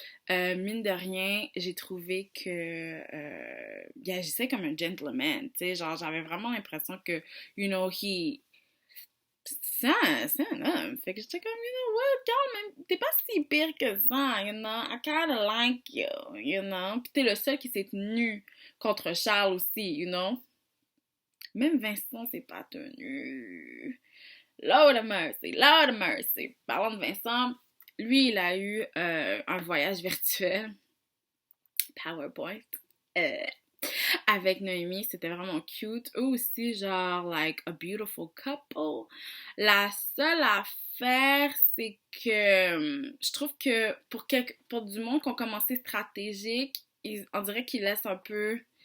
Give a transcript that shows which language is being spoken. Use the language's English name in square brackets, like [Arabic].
[French] Mine de rien, j'ai trouvé que il agissait comme un gentleman, tu sais, genre j'avais vraiment l'impression que, [English] you know, [French] c'est un homme. Fait que j'étais comme, [English] you know what, [French] quand même, t'es pas si pire que ça, [English] you know, I kinda like you, you know. [French] Puis t'es le seul qui s'est tenu contre Charles aussi, [English] you know. [French] Même Vincent s'est pas tenu. [English] Lord of mercy, Lord of mercy. [French] Parlant de Vincent, lui, il a eu un voyage virtuel, PowerPoint, euh, avec Noémie. C'était vraiment cute. Eux aussi, genre, [English] like, a beautiful couple. [French] La seule affaire, c'est que je trouve que pour du monde qui ont commencé stratégique, on dirait qu'ils laissent un peu...